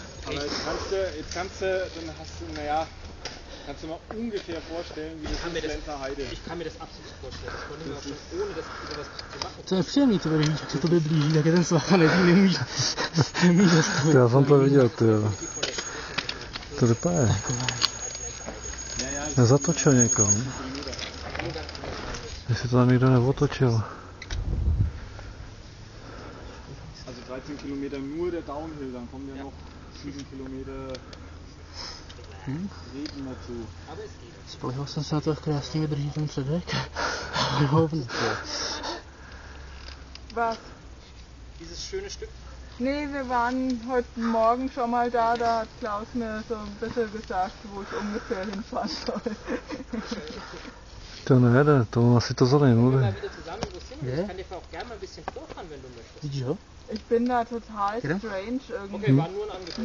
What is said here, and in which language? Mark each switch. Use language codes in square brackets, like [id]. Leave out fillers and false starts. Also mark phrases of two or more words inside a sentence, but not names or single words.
[de] Aber jetzt kannst du, dann hast du, kannst du mal ungefähr vorstellen, wie das ist Lenzer Heide. Ich kann mir das absolut vorstellen. Das konnte ich mir auch schon, ohne das sowas zu machen. [cs] To je příjemný, to když se tobě blíží, tak je ten svach a nemůžeš zastavit. Já jsem to viděl, ty jo. To vypadá. Nezatočil někam. Jestli to tam někdo neotočil. [de] Also 13 Kilometer nur der Downhill, dann kommen ja noch 7 Kilometer Reden dazu. [cs] Spolehal jsem se na to, jak krásně vydrží ten předek. Hovno. [de] Was? Dieses schöne Stück. Nee, wir waren heute Morgen schon mal da, da hat Klaus mir so ein bisschen gesagt, wo ich ungefähr hinfahren soll. [cs] To nejde, to asi to vzali, [de] Gehen wir [cs] mluví. [de] mal wieder zusammen wo es hin. Ja. Ich kann dir auch gerne mal ein bisschen vorfahren, wenn du möchtest. [cs] Vidíš ho? [de] Ich bin da total Ja? strange irgendwie. Okay, war nur ein Angebot.